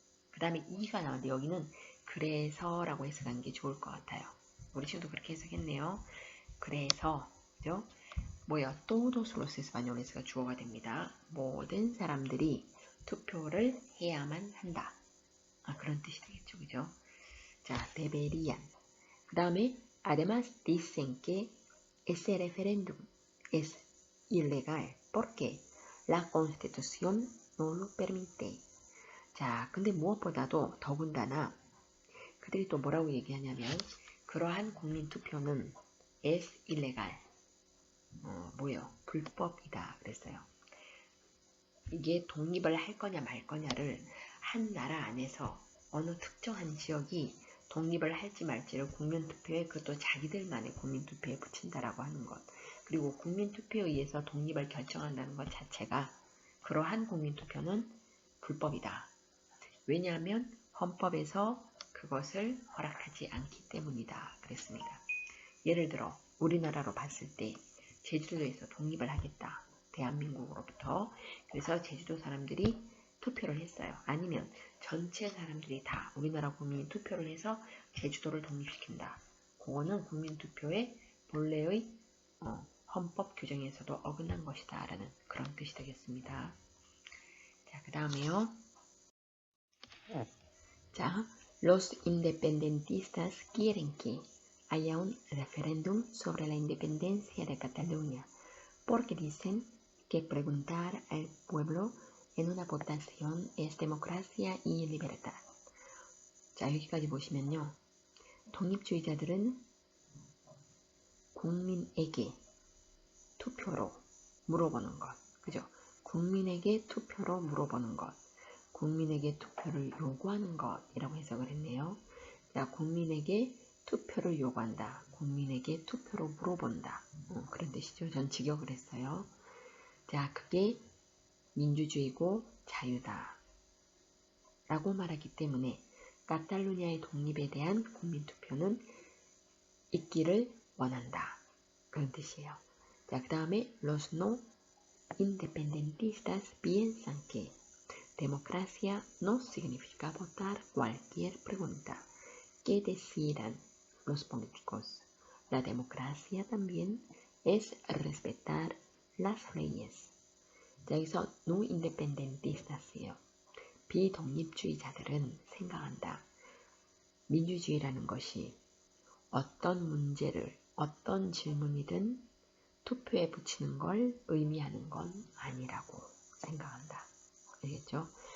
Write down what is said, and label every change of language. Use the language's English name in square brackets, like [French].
[Korean] 그 다음에 이가 나오는데 여기는 그래서라고 해석하는 게 좋을 것 같아요. 우리 친구도 그렇게 해석했네요. 그래서 그죠? 뭐야? [Spanish] todos los españoles [Korean] 가 주어가 됩니다. 모든 사람들이 투표를 해야만 한다. 그런 뜻이 되겠죠. 그죠? 자, deberían. 그 다음에 [Spanish] además dicen que ese referéndum es ilegal porque la constitución no lo permite. [Korean] 자, 근데 무엇보다도 더군다나 그들이 또 뭐라고 얘기하냐면 그러한 국민투표는 [Spanish] es ilegal. [Korean] 뭐요? 불법이다. 그랬어요. 이게 독립을 할 거냐 말 거냐를 한 나라 안에서 어느 특정한 지역이 독립을 할지 말지를 국민투표에 그것도 자기들만의 국민투표에 붙인다라고 하는 것. 그리고 국민투표에 의해서 독립을 결정한다는 것 자체가 그러한 국민투표는 불법이다. 왜냐하면 헌법에서 그것을 허락하지 않기 때문이다. 그랬습니다. 예를 들어 우리나라로 봤을 때 제주도에서 독립을 하겠다. 대한민국으로부터. 그래서 제주도 사람들이 투표를 했어요. 아니면 전체 사람들이 다 우리나라 국민이 투표를 해서 제주도를 독립시킨다. 그거는 국민투표의 본래의 헌법 규정에서도 어긋난 것이다. 라는 그런 뜻이 되겠습니다. 자, 그 다음에요. [Spanish] 자, los independentistas quieren que haya un referéndum sobre la independencia de Cataluña, porque dicen que preguntar al pueblo en una votación es democracia y libertad. [Korean] 자, 여기까지 보시면요. 독립주의자들은 국민에게 투표로 물어보는 것. 그죠? 국민에게 투표로 물어보는 것. 국민에게 투표를 요구하는 것이라고 해석을 했네요. 자, 국민에게 투표를 요구한다. 국민에게 투표로 물어본다. 그런 뜻이죠. 전 직역을 했어요. 자, 그게 민주주의고 자유다. 라고 말하기 때문에 카탈루냐의 독립에 대한 국민투표는 있기를 원한다. 그런 뜻이에요. 자, 그 다음에 [Spanish] los no independentistas piensan que democracia no significa votar cualquier pregunta que decidan los políticos. La democracia también es respetar las leyes. [Korean] 자, 여기서 no independentistas이에요. 비독립주의자들은 생각한다. 민주주의라는 것이 어떤 문제를, 어떤 질문이든 투표에 붙이는 걸 의미하는 건 아니라고 생각한다. 알겠죠?